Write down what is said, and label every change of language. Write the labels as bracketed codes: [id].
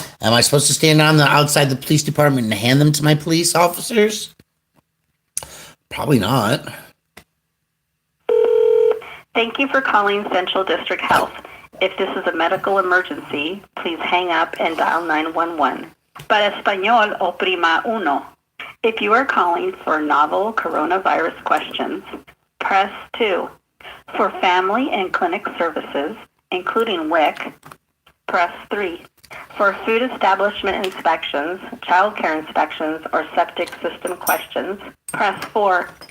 [en] Am I supposed to stand on the outside the police department and hand them to my police officers? Probably not. Thank you for calling Central District Health. If this is a medical emergency, please hang up and dial 911. [es] Para español, oprima uno. [en] If you are calling for novel coronavirus questions, press 2. For family and clinic services, including WIC, press 3. For food establishment inspections, child care inspections, or septic system questions, press 4.